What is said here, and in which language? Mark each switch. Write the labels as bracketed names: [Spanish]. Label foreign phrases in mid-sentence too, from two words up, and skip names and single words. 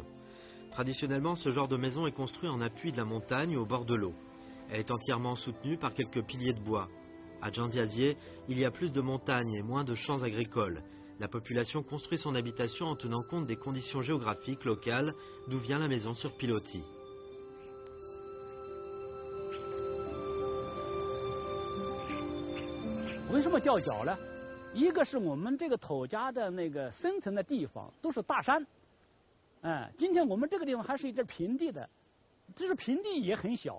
[French] Traditionnellement, ce genre de maison est construit en appui de la montagne au bord de l'eau. Elle est entièrement soutenue par quelques piliers de bois. À Zhangjiajie, il y a plus de montagnes et moins de champs agricoles. La population construit son habitation en tenant compte des conditions géographiques locales d'où vient la maison sur pilotis. [Chinese] 为什么掉脚呢？一个是我们这个土家的那个生存的地方都是大山，今天我们这个地方还是一片平地的，就是平地也很小。